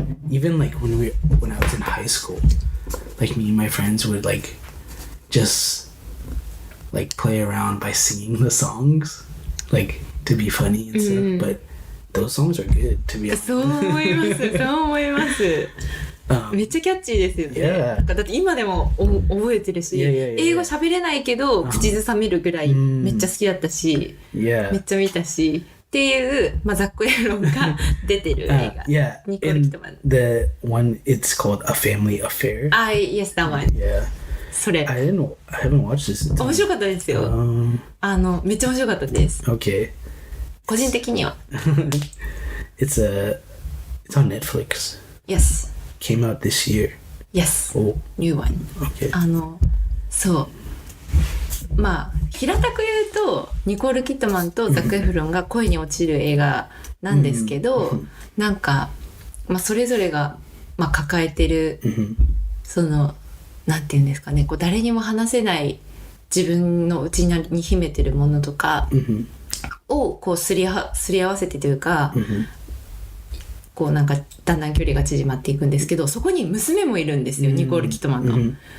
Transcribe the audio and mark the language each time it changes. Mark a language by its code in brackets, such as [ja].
[en] Even like when I was in high school, like me and my friends would like just like play around by singing the songs, like to be funny and stuff. But those songs are good, to be honest. [ja] そう思います。めっちゃキャッチーですよね。 [en] Yeah. [ja] だって今でも覚えてるし、英語喋れないけど口ずさめるぐらいめっちゃ好きだったし、めっちゃ見たしっていう、ザック・エフロンが出てる映画。ニコール・キッドマン。 [en] The one, it's called A Family Affair. Yes, that one. Yeah. [ja] それ。 [en] I haven't watched this in time. [ja] 面白かったですよ。めっちゃ面白かったです。 [en] Okay. [ja] 個人的には。 [en] It's on Netflix. Yes. Came out this year. Yes. Oh, New one. okay. [ja] そうまあ平たく言うとニコール・キットマンとザック・エフロンが恋に落ちる映画なんですけど、なんか、まあ、それぞれが、まあ、抱えてる、そのなんていうんですかね、こう誰にも話せない自分の内に秘めてるものとかをこうすり合わせてというか、こうなんかだんだん距離が縮まっていくんですけど、そこに娘もいるんですよ、ニコール・キットマンの。